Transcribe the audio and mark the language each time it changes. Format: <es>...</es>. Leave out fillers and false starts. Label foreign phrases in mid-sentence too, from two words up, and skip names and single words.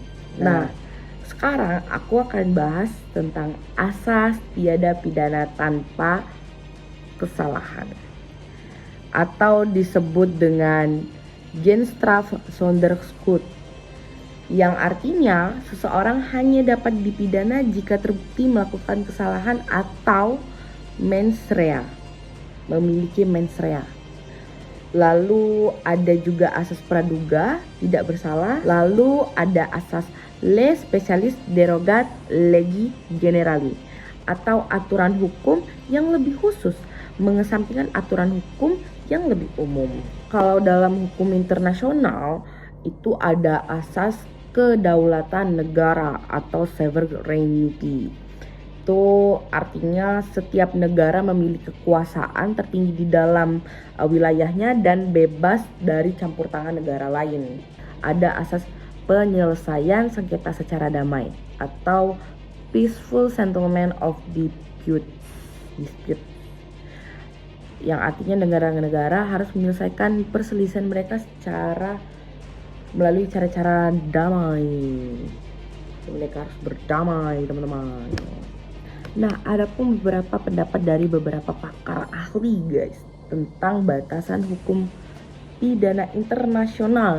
<id>Nah, sekarang aku akan bahas tentang asas tiada pidana tanpa kesalahan, atau disebut dengan</id> <nl>Genstraf zonder schuld,</nl> <id>yang artinya seseorang hanya dapat dipidana jika terbukti melakukan kesalahan atau</id> <la>mens rea,</la> <id>memiliki</id> <la>mens rea.</la> <id>Lalu ada juga asas praduga tidak bersalah. Lalu ada asas</id> <la>les specialis derogat legi generali,</la> <id>atau aturan hukum yang lebih khusus mengesampingkan aturan hukum yang lebih umum. Kalau dalam hukum internasional itu ada asas kedaulatan negara atau sovereignty. Itu artinya setiap negara memiliki kekuasaan tertinggi di dalam wilayahnya dan bebas dari campur tangan negara lain. Ada asas penyelesaian sengketa secara damai atau</id> <en>peaceful settlement of dispute,</en> <id>yang artinya negara-negara harus menyelesaikan perselisihan mereka secara melalui cara-cara damai. Mereka harus berdamai, teman-teman. Nah, ada pun beberapa pendapat dari beberapa pakar ahli guys tentang batasan hukum pidana internasional.</id>